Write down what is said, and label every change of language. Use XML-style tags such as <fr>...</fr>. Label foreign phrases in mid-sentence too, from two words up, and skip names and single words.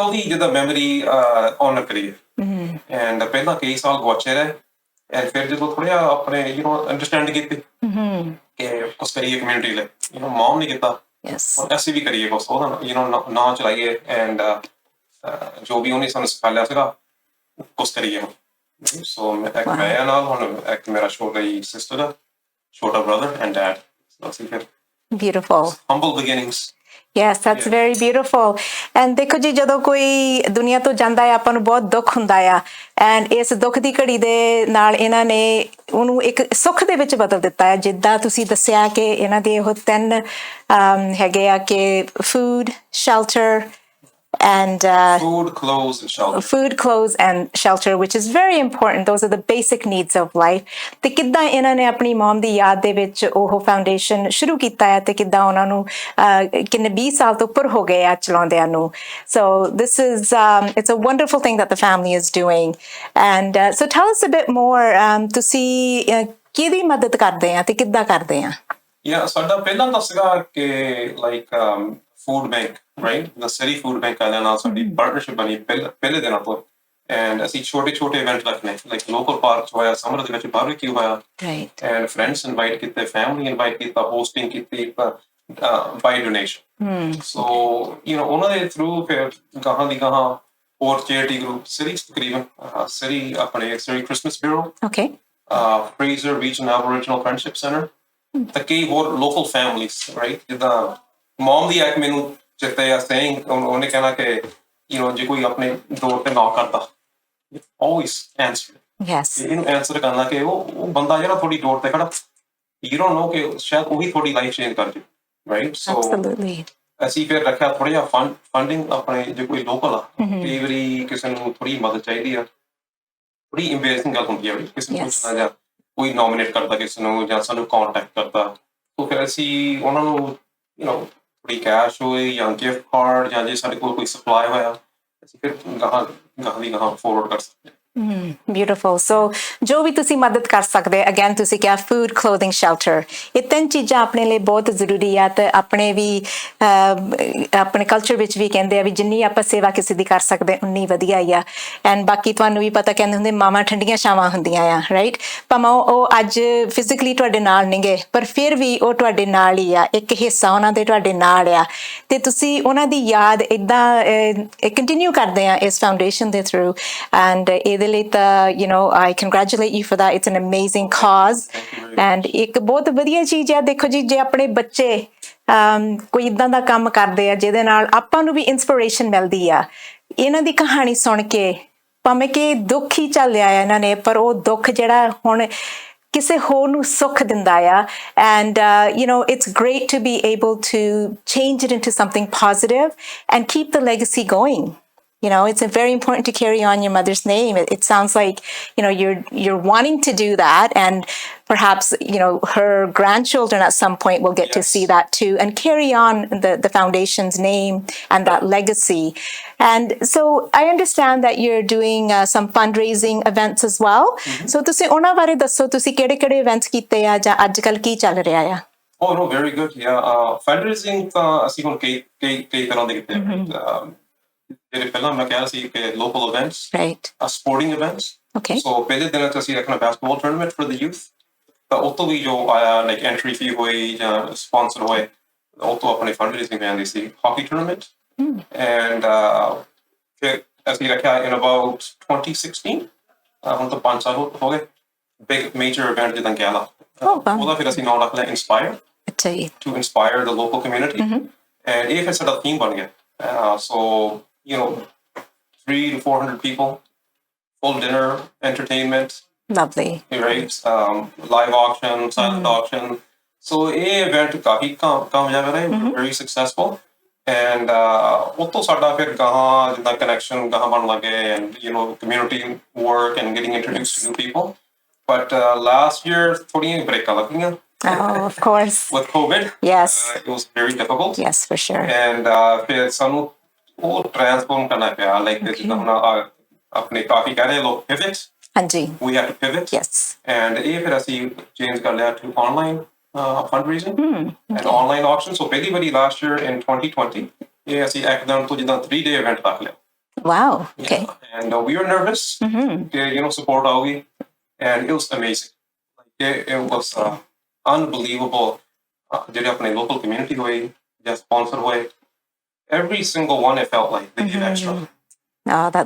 <pa>ਉਹਦੀ ਜਿੱਦਾਂ</pa> <en>memory honor</en> <pa>ਕਰੀਏ ਐਂਡ ਪਹਿਲਾਂ ਕਈ ਸਾਲ ਗਵਾਚੇ ਰਹੇ ਐਂਡ ਫਿਰ ਜਦੋਂ ਥੋੜ੍ਹਾ ਆਪਣੇ ਅੰਡਰਸਟੈਂਡ ਕੀਤੀ ਕਿ ਕੁਛ ਕਰੀਏ ਕਮਿਊਨਿਟੀ ਲਈ ਮਮ ਨੇ ਕੀਤਾ ਅਸੀਂ ਵੀ ਕਰੀਏ ਬਸ ਉਹਦਾ ਨਾਂ ਚਲਾਈਏ ਐਂਡ ਜੋ ਵੀ ਉਹਨੇ ਸਾਨੂੰ ਸਿਖਾਇਆ ਸੀਗਾ ਕੁਛ ਕਰੀਏ ਸੋ ਇੱਕ ਮੈਂ ਨਾਲ ਹੁਣ ਇੱਕ ਮੇਰਾ ਛੋਟਾ</pa> <en>brother and dad so</en> <pa>ਅਸੀਂ ਫਿਰ</pa> <en>Beautiful. Humble beginnings. Yes, that's very beautiful.</en> <pa>And ਦੇਖੋ ਜੀ ਜਦੋਂ ਕੋਈ ਦੁਨੀਆ ਤੋਂ ਜਾਂਦਾ ਹੈ ਆਪਾਂ ਨੂੰ ਬਹੁਤ ਦੁੱਖ ਹੁੰਦਾ ਆ ਐਂਡ ਇਸ ਦੁੱਖ ਦੀ ਘੜੀ ਦੇ ਨਾਲ ਇਹਨਾਂ ਨੇ ਉਹਨੂੰ ਇੱਕ ਸੁੱਖ ਦੇ ਵਿੱਚ ਬਦਲ ਦਿੱਤਾ ਹੈ ਜਿੱਦਾਂ ਤੁਸੀਂ ਦੱਸਿਆ ਕਿ ਇਹਨਾਂ ਦੇ ਉਹ 3 ਹੈਗੇ ਆ ਕਿ</pa> <en>food, shelter and food, clothes and shelter, which is very important. Those are the basic needs of life.</en> <pa>ਤੇ ਕਿੱਦਾਂ ਇਹਨਾਂ ਨੇ ਆਪਣੀ ਮਮ ਦੀ ਯਾਦ ਦੇ ਵਿੱਚ ਉਹ ਫਾਊਂਡੇਸ਼ਨ ਸ਼ੁਰੂ ਕੀਤਾ ਹੈ ਤੇ ਕਿੱਦਾਂ ਉਹਨਾਂ ਨੂੰ ਕਿੰਨੇ 20 ਸਾਲ ਤੋਂ ਉੱਪਰ ਹੋ ਗਏ ਆ ਚਲਾਉਂਦਿਆਂ ਨੂੰ.</pa> <en>So this is it's a wonderful thing that the family is doing. And so tell us a bit more.</en> <pa>ਤੁਸੀਂ ਕਿਹਦੀ ਮਦਦ ਕਰਦੇ ਆ ਤੇ ਕਿੱਦਾਂ ਕਰਦੇ ਆ? ਸਾਡਾ ਪਹਿਲਾਂ ਤਾਂ ਸੀਗਾ ਕਿ ਲਾਈਕ</pa> <en>food bank, right? The city food bank</en> <pa>ਵਾਲਿਆਂ ਨਾਲ ਸਾਡੀ ਪਾਰਟਨਰਸ਼ਿਪ ਬਣੀ ਪਹਿਲੇ ਦਿਨਾਂ ਤੋਂ ਐਂਡ ਅਸੀਂ ਛੋਟੇ ਇਵੈਂਟ ਰੱਖਣੇ ਲਾਈਕ</pa> <en>local park</en> <pa>ਹੋਇਆ ਸਮਰ ਦੇ ਵਿੱਚ ਬਾਰਬੀਕਿਊ ਹੋਇਆ ਐਂਡ</pa> <en>friends invite</en> <pa>ਕੀਤੇ</pa> <en>family invite</en> <pa>ਕੀਤਾ ਹੋਸਟਿੰਗ ਕੀਤੀ</pa> <en>by donation so</en> <pa>ਉਹਨਾਂ ਦੇ ਥਰੂ ਫਿਰ ਗਾਹਾਂ ਦੀ ਗਾਹਾਂ ਹੋਰ</pa> <en>charity group</en> <pa>ਸਿਟੀ ਤਕਰੀਬਨ ਸਿਟੀ ਆਪਣੇ ਸਿਟੀ ਕ੍ਰਿਸਮਸ ਬਿਊਰੋ ਫਰੇਜ਼ਰ ਰੀਜਨ ਐਬੋਰੀਜਨਲ ਫਰੈਂਡਸ਼ਿਪ ਸੈਂਟਰ ਤੇ ਕਈ ਹੋਰ</pa> <en>local families right</en> <pa>ਜਿੱਦਾਂ ਮਮ ਦੀ ਇੱਕ ਮੈਨੂੰ ਚਿੱਤੇ ਆ ਸੇਇੰਗ ਉਹਨੇ ਕਹਿਣਾ ਕਿ ਜੇ ਕੋਈ ਆਪਣੇ ਡੋਰ ਤੇ ਨੌਕ ਕਰਦਾ</pa> <en>always answer</en> <pa>ਇਹਨੂੰ ਆਨਸਰ ਕਰਨਾ ਕਿ ਉਹ ਬੰਦਾ ਜਿਹੜਾ ਤੁਹਾਡੀ ਡੋਰ ਤੇ ਖੜਾ</pa> <en>you don't know</en> <pa>ਕਿ ਸ਼ਾਇਦ ਉਹੀ ਤੁਹਾਡੀ</pa> <en>life change</en> <pa>ਕਰ ਦੇ</pa> <en>right so</en> <pa>ਅਸੀਂ ਫਿਰ ਰੱਖਿਆ ਥੋੜਾ ਜਿਹਾ ਫੰਡਿੰਗ ਆਪਣੇ ਜੇ ਕੋਈ ਲੋਕਲ ਆ ਕਈ ਵਾਰੀ ਕਿਸੇ ਨੂੰ ਥੋੜੀ ਮਦਦ ਚਾਹੀਦੀ ਆ ਬੜੀ ਇੰਬੈਰਸਿੰਗ ਗੱਲ ਹੁੰਦੀ ਆ ਕਿਸੇ ਨੂੰ ਪੁੱਛਣਾ ਜਾਂ ਕੋਈ ਨੋਮੀਨੇਟ ਕਰਦਾ ਕਿਸੇ ਨੂੰ ਜਾਂ ਸਾਨੂੰ ਕੰਟੈਕਟ ਕਰਦਾ ਤਾਂ ਫਿਰ ਅਸੀਂ ਉਹਨਾਂ ਨੂੰ ਥੋੜੀ ਕੈਸ਼ ਹੋਏ ਜਾਂ</pa> <en>gift card</en> <pa>ਜਾਂ ਜੇ ਸਾਡੇ ਕੋਲ ਕੋਈ ਸਪਲਾਈ ਹੋਇਆ ਅਸੀਂ ਫਿਰ ਗਾਹਾਂ ਦੀ ਗਾਹਾਂ ਫੋਰਵਰਡ ਕਰ ਸਕਦੇ Beautiful. So ਜੋ ਵੀ ਤੁਸੀਂ ਮਦਦ ਕਰ ਸਕਦੇ ਅਗੇਨ ਤੁਸੀਂ ਕਿਹਾ</pa> <en>food, clothing, shelter</en> <pa>ਇਹ 3 ਚੀਜ਼ਾਂ ਆਪਣੇ ਲਈ ਬਹੁਤ ਜ਼ਰੂਰੀ ਆ ਤੇ ਆਪਣੇ ਵੀ ਆਪਣੇ ਕਲਚਰ ਵਿੱਚ ਵੀ ਕਹਿੰਦੇ ਆ ਵੀ ਜਿੰਨੀ ਆਪਾਂ ਸੇਵਾ ਕਿਸੇ ਦੀ ਕਰ ਸਕਦੇ ਉਨੀ ਵਧੀਆ ਹੀ ਆ ਐਂਡ ਬਾਕੀ ਤੁਹਾਨੂੰ ਵੀ ਪਤਾ ਕਹਿੰਦੇ ਹੁੰਦੇ ਮਾਵਾਂ ਠੰਡੀਆਂ ਛਾਵਾਂ ਹੁੰਦੀਆਂ ਆ ਰਾਈਟ ਭਾਵੇਂ ਉਹ ਅੱਜ ਫਿਜ਼ੀਕਲੀ ਤੁਹਾਡੇ ਨਾਲ ਨਹੀਂ ਗਏ ਪਰ ਫਿਰ ਵੀ ਉਹ ਤੁਹਾਡੇ ਨਾਲ ਹੀ ਆ ਇੱਕ ਹਿੱਸਾ ਉਹਨਾਂ ਦੇ ਤੁਹਾਡੇ ਨਾਲ ਆ ਤੇ ਤੁਸੀਂ ਉਹਨਾਂ ਦੀ ਯਾਦ ਏਦਾਂ ਕੰਟੀਨਿਊ ਕਰਦੇ ਆ ਇਸ ਫਾਊਂਡੇਸ਼ਨ ਦੇ ਥਰੂ ਐਂਡ ਇਹਦੇ ਲਈ ਤਾਂ</pa> <en>I congratulate you for that. It's an amazing cause. And</en> <pa>ਇੱਕ ਬਹੁਤ ਵਧੀਆ ਚੀਜ਼ ਆ ਦੇਖੋ ਜੀ ਜੇ ਆਪਣੇ ਬੱਚੇ ਕੋਈ ਇਦਾਂ ਦਾ ਕੰਮ ਕਰਦੇ ਆ ਜਿਹਦੇ ਨਾਲ ਆਪਾਂ ਨੂੰ ਵੀ ਇਨਸਪੀਰੇਸ਼ਨ ਮਿਲਦੀ ਆ ਇਹਨਾਂ ਦੀ ਕਹਾਣੀ ਸੁਣ ਕੇ ਭਾਵੇਂ ਕਿ ਦੁੱਖ ਹੀ ਚੱਲਿਆ ਆ ਇਹਨਾਂ ਨੇ ਪਰ ਉਹ ਦੁੱਖ ਜਿਹੜਾ ਹੁਣ ਕਿਸੇ ਹੋਰ ਨੂੰ ਸੁੱਖ ਦਿੰਦਾ ਆ</pa> <en>and it's great to be able to change it into something positive and keep the legacy going. You know, it's very important to carry on your mother's name. It sounds like, you know, you're wanting to do that, and perhaps, you know, her grandchildren at some point will get to see that too and carry on the foundation's name and that legacy. And so I understand that you're doing some fundraising events as well.</en> <pa>So ਤੁਸੀਂ ਉਹਨਾਂ ਬਾਰੇ ਦੱਸੋ, ਤੁਸੀਂ ਕਿਹੜੇ-ਕਿਹੜੇ events ਕੀਤੇ ਆ ਜਾਂ ਅੱਜਕੱਲ ਕੀ ਚੱਲ ਰਿਹਾ ਆ?</pa> <en>Oh no, very good. Yeah, fundraising</en> <pa>ਅਸੀਂ ਹੁਣ ਕਈ ਤਰ੍ਹਾਂ ਦੇ ਕੀਤੇ ਆ। ਜਿਹੜੇ ਪਹਿਲਾਂ ਮੈਂ ਕਿਹਾ ਸੀ ਕਿ</pa> <en>local events, Right. Sporting events. Okay. So</en> <pa>ਪਹਿਲੇ ਦਿਨ ਅਸੀਂ ਰੱਖਣਾ</pa> <en>basketball tournament for the youth.</en> <pa>ਤਾਂ ਉਹ ਤੋਂ ਵੀ ਜੋ ਆਇਆ</pa> <en>like entry fee</en> <pa>ਹੋਈ ਜਾਂ sponsor ਹੋਏ, ਉਹ ਤੋਂ ਆਪਣੇ fundraising ਜਾਂਦੀ ਸੀ।</pa> <en>Hockey tournament.</en> <pa>And ਫਿਰ ਅਸੀਂ ਰੱਖਿਆ</pa> <en>in about 2016.</en> <pa>ਹੁਣ ਤਾਂ 5 ਸਾਲ ਹੋ ਗਏ।</pa> <en>Big major event</en> <pa>ਜਿੱਦਾਂ ਗਾਲਾ। ਉਹਦਾ ਫਿਰ ਅਸੀਂ ਨਾਮ ਰੱਖ ਲਿਆ Inspire. ਅੱਛਾ ਜੀ।</pa> <en>To inspire the local community.</en> <pa>And ਇਹ ਫਿਰ ਸਾਡਾ theme ਬਣ ਗਿਆ।</pa> <en>So, you know, 300 to 400 people, full dinner, entertainment. Lovely. Right? Live auction, silent auction.</en> <pa>So, a event ਕਾਫੀ ਕਾਮਯਾਬ ਰਿਹਾ,</pa> <en>very successful.</en> <pa>And ਉੱਤੋਂ ਸਾਡਾ ਫਿਰ ਗਾਹਾਂ ਜਿੱਦਾਂ connection ਗਾਹਾਂ ਬਣ ਲੱਗੇ,</pa> <en>and you know, community work and getting introduced to new people. But last year,</en> <pa>ਥੋੜੀਆਂ ਬ੍ਰੇਕਾਂ ਲੱਗੀਆਂ.</pa> <en>Oh, of course. With COVID. Yes. It was very difficult. Yes, for sure.</en> <pa>And ਫਿਰ ਸਾਨੂੰ ਉਹ transform ਕਰਨਾ ਪਿਆ, like ਜਿੱਦਾਂ ਹੁਣ ਆਪਣੇ ਕਾਫੀ ਕਹਿ ਰਹੇ ਲੋਕ pivot. ਹਾਂਜੀ।</pa> <en>We had to pivot. Yes. And</en> <pa>ਇਹ ਫਿਰ ਅਸੀਂ</pa> <en>change</en> <pa>ਕਰ ਲਿਆ</pa> <en>to online fundraising and online auction.</en> <pa>So ਪਹਿਲੀ ਵਾਰੀ</pa> <en>last year in 2020</en> <pa>ਇਹ ਅਸੀਂ ਇੱਕਦਮ ਤੋਂ ਜਿੱਦਾਂ</pa> <en>3-day event</en> <pa>ਰੱਖ ਲਿਆ।</pa> <en>Wow. Okay. Yeah. And we were nervous ਕਿ you know support ਆਊਗੀ, and it was amazing. Like it was unbelievable.</en> <pa>ਜਿਹੜੇ ਆਪਣੇ</pa> <en>local community</en> <pa>ਹੋਏ ਜਾਂ sponsor ਹੋਏ,</pa> <en>every single one it felt like they gave extra. Oh, that's</en>